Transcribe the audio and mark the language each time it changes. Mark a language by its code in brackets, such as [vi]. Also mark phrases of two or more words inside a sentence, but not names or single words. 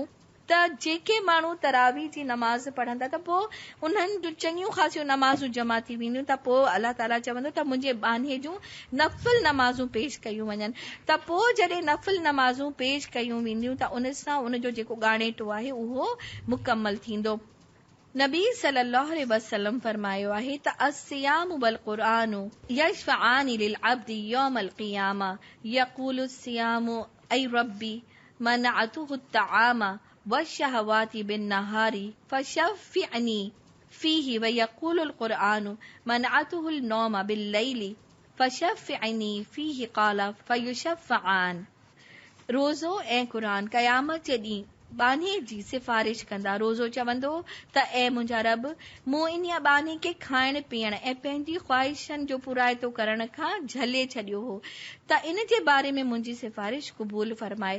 [sd] त जेके माण्हू तरावी जी नमाज़ पढ़ंदा त पोइ उन्हनि जूं चङियूं ख़ासियूं नमाज़ूं जमा थी वेंदियूं। त पोइ अल्लाह ताला चवंदो त मुंहिंजे बाने जूं नफ़िल नमाज़ूं पेश कयूं वञनि। त पोइ जॾहिं नफ़िल नमाज़ूं पेश कयूं वेंदियूं त उन सां उनजो जेको ॻाणेटो आहे उहो मुकमल थींदो। [ar] نبي صلى الله عليه وسلم [sd] फरमायो आहे त [ar] الصيام والقرآن يشفعان للعبد يوم القيامة يقول الصيام أي ربي منعته الطعام والشهوات بالنهار فشفعني فيه ويقول القرآن منعته النوم بالليل فشفعني فيه قال فيشفعان. [sd] रोज़ो ऐं क़ुरान क़यामत जे ॾींहुं बाने जी सिफ़ारिश कंदा। रोज़ो चवंदो त ऐ मुंहिंजा रब, मूं इन्हीअ बाने खे खाइण पीअण ऐं पंहिंजी ख़्वाहिशनि जो पुराइतो करण खां झले छॾियो हो, त इन जे बारे में मुंहिंजी सिफ़ारिश क़बूल फरमाए।